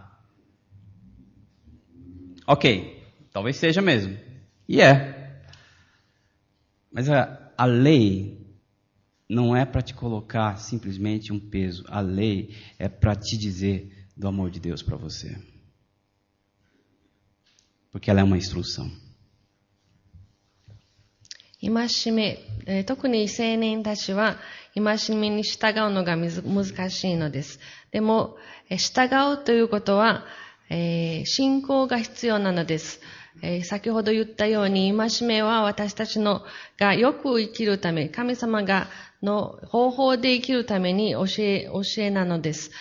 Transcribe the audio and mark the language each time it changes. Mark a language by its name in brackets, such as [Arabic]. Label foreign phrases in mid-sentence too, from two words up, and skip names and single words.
[Portuguese] Ok, talvez seja mesmo. E é. Mas a lei não é para te colocar simplesmente um peso. A lei é para te dizer do amor de Deus para você. Porque ela é uma instrução. [Japanese] 戒め、特に青年たちは戒めに従うのが難しいのです。でも、従うということは、信仰が必要なのです。先ほど言ったように、戒めは私たちがよく生きるため、神様の方法で生きるために教えなのです。